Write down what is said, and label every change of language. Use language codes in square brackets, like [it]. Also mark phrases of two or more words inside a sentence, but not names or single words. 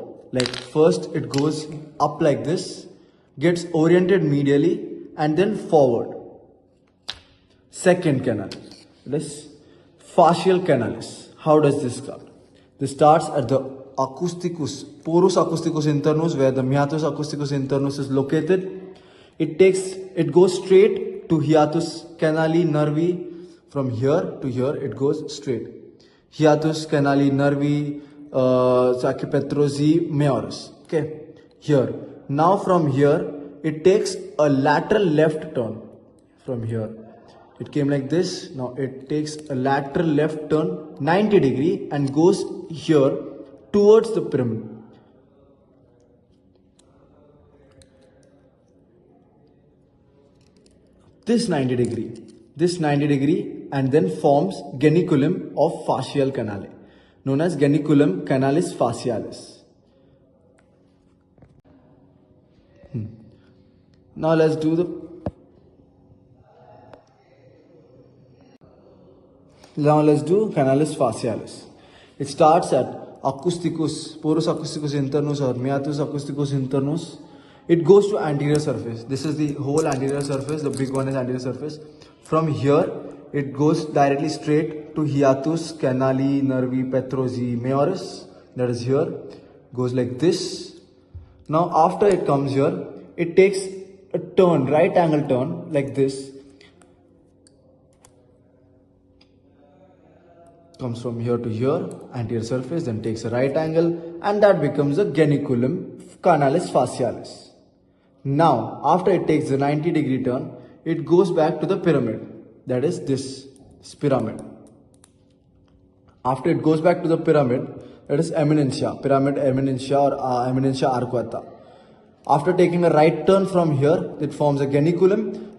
[en] Like first it goes up like this, gets oriented medially, and then forward. Second canalis, this fascial canalis. How does this start? This starts at the acousticus, porus acousticus internus, where the meatus acousticus internus is located. It goes straight to hiatus canali nervi. From here to here, it goes straight. Hiatus canali nervi petrosi majoris. Okay, here. Now from here, it takes a lateral left turn. From here, it came like this. Now it takes a lateral left turn 90 degree and goes here towards the pyramid. This 90 degree, and then forms geniculum of fascial canale, known as geniculum canalis fascialis. Now let's do canalis fascialis. It starts at acousticus, porus acousticus internus or meatus acousticus internus. It goes to anterior surface. This is the whole anterior surface. The big one is anterior surface. From here, it goes directly straight to hiatus canali nervi petrosi majoris. That is here. Goes like this. Now after it comes here, it takes a turn, right angle turn like this. Comes from here to here, anterior surface, then takes a right angle, and that becomes a geniculum canalis fascialis. Now, after it takes the 90 degree turn, it goes back to the pyramid. That is this pyramid. After it goes back to the pyramid, that is eminentia, pyramid eminentia or eminentia arcuata. After taking a right turn from here, it forms a geniculum.